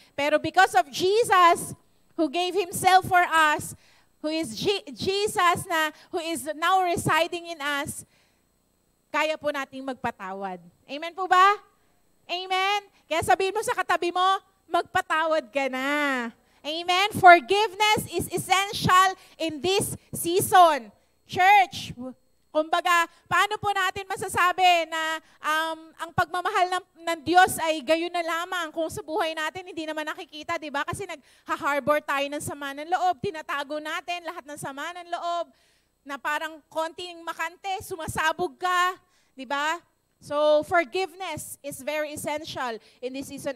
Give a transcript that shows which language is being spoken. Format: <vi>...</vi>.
<en>Pero because of Jesus, who gave Himself for us, who is Jesus who is now residing in us,</en> <tl>kaya po nating magpatawad. Amen po ba? Amen? Kaya sabihin mo sa katabi mo, magpatawad ka na. Amen?</tl> <en>Forgiveness is essential in this season.</en> <tl>Church, kumbaga, paano po natin masasabi na ang pagmamahal ng Diyos ay gayon na lamang kung sa buhay natin hindi naman nakikita, di ba? Kasi nag-harbor tayo ng sama ng loob, tinatago natin lahat ng sama ng loob, na parang konting makante, sumasabog ka, di ba?</tl> <en>So, forgiveness is very essential in this season.</en>